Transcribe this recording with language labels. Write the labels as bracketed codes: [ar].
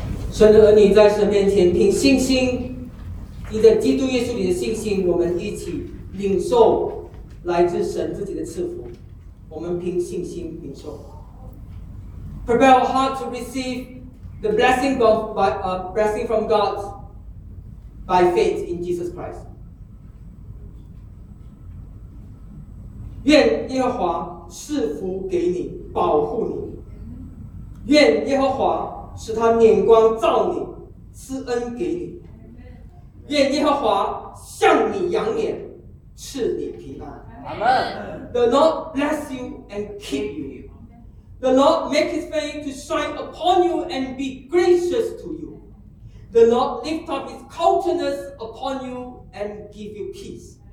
[zh] 神的儿女在神面前凭信心，你在基督耶稣里的信心，我们一起领受来自神自己的赐福。我们凭信心领受。 [en] Prepare our heart to receive the blessing of blessing from God by faith in Jesus Christ. [zh] 愿耶和华赐福给你，保护你。愿耶和华使他眼光照你，赐恩给你。愿耶和华向你扬脸，赐你平安。 [en] Amen. The Lord bless you and keep you. The Lord make his face to shine upon you and be gracious to you. The Lord lift up his countenance upon you and give you peace.